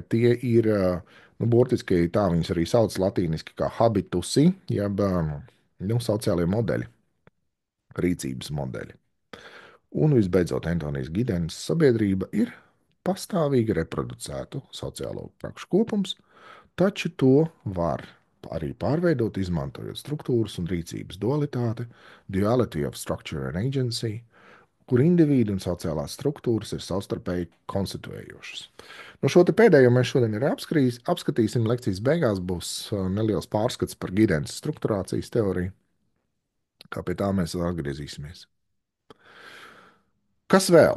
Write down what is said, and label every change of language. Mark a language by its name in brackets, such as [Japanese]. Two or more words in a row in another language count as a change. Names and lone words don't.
[Latvian] Tie ir, burtiski tā viņas arī sauc latīniski kā habitusi, jeb sociālie modeļi, rīcības modeļi. Un visbeidzot, Antonijs Gidens sabiedrība ir pastāvīgi reproducētu sociālo prakšu kopums, taču to var arī pārveidot, izmantojot struktūras un rīcības dualitāti, [English] duality of structure and agency, [Latvian] kur individu un sociālās struktūras ir savstarpēji konstituējošas. Šo pēdējo mēs šodien ir apskatīsim. Lekcijas beigās būs neliels pārskats par Gidens strukturācijas teoriju, kā pie tā mēs vēl atgriezīsimies. Kas vēl?